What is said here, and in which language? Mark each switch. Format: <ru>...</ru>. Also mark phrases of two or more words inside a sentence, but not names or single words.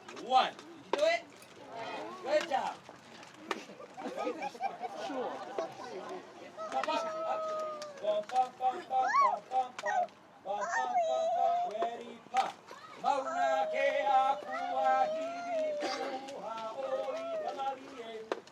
<en>one. Did you do it? Good job. Bum, bum, bum, bum, bum, bum, bum, bum, bum, bum, ready, pop.</en> <haw>Mauna Kea, Kua, Hivi, Kuha, Oli, Kamalie.</haw>